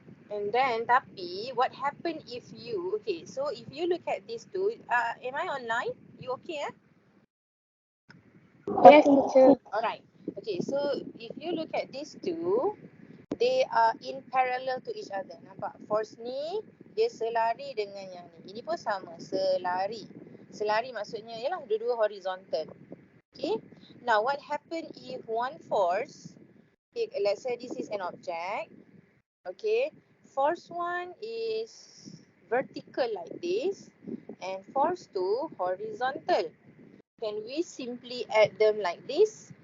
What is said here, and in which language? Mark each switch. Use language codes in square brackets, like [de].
[en] And then, [ms] tapi, [en] what happen if you, okay, so if you look at these two, am I online? You okay, Yes, teacher. Alright. Okay, so if you look at these two, they are in parallel to each other. [ms] Nampak? Force ni, dia selari dengan yang ni. Ini pun sama, selari. Selari maksudnya, ialah dua-dua horizontal. [en] Okay. Now, what happen if one force, okay, let's say this is an object. Okay. Force 1 is vertical like this and force 2 horizontal. Can we simply add them like this?